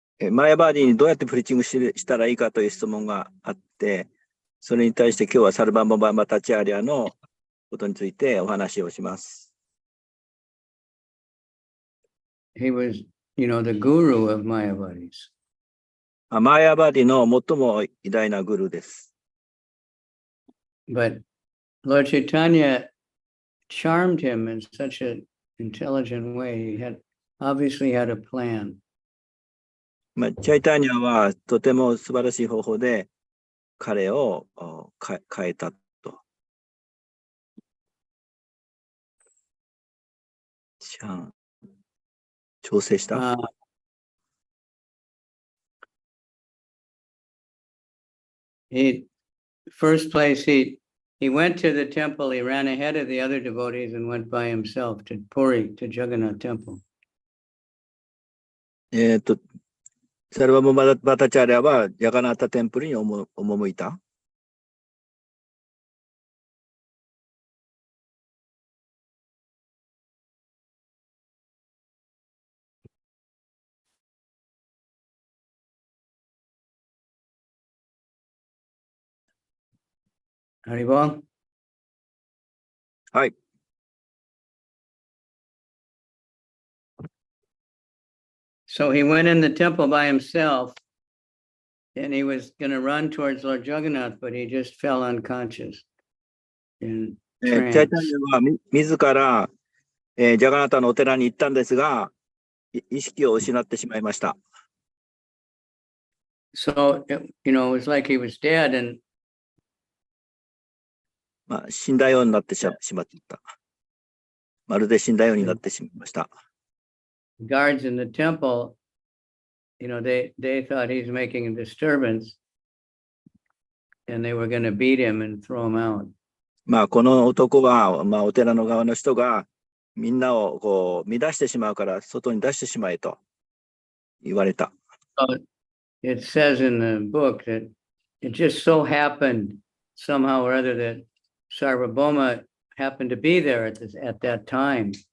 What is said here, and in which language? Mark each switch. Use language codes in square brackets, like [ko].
[ja] マヤバーディにどうやってプリーチングしたらいいかという質問があって、それに対して今日はサルバンババタチャーリアのことについてお話をします。 [en] He was, the guru of Mayavadis. [ja] マヤバーディの最も偉大なグルーです。 [en] But Lord Chaitanya charmed him in such an intelligent way. He obviously had a plan. [ja] チャイタニアはとても素晴らしい方法で彼を変えたと。調整した。 [en] First place, he went to the temple, he ran ahead of the other devotees and went by himself to Puri, to Jagannath temple. [ja] サルバモバタチャーリアはジャガナータテンプルに赴いた。 [bn] Haribol? [ja] はい。 [en] So he went in the temple by himself and he was going to run towards Lord Jagannath, but he just fell unconscious in trance. [ja] チャイタニアは自ら、ジャガナタのお寺に行ったんですが、意識を失ってしまいました。 [en] So, it was like he was dead and [ja] 死んだようになってしまった。まるで死んだようになってしまいました。 [en] Guards in the temple, they thought he's making a disturbance and they were going to beat him and throw him out. [ja] この男は、お寺の側の人がみんなを乱してしまうから外に出してしまえと言われた。 [en] So it says in the book that it just so happened somehow or other that Sarvabhauma happened to be there at that time.